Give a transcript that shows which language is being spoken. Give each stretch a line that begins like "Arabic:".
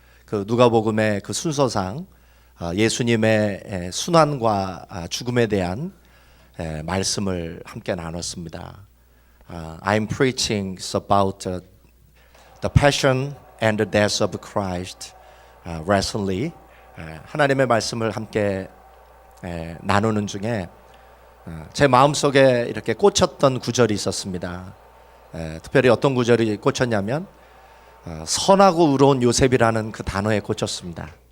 Korean: 그 누가복음의 그 순서상 예수님의 순환과 죽음에 대한 말씀을 함께 나눴습니다.
English: I'm preaching about the passion and the death of Christ recently.
Korean: 하나님의 말씀을 함께 나누는 중에 제 마음속에 이렇게 꽂혔던 구절이 있었습니다. 특별히 어떤 구절이 꽂혔냐면 선하고 의로운 요셉이라는 그 단어에 꽂혔습니다.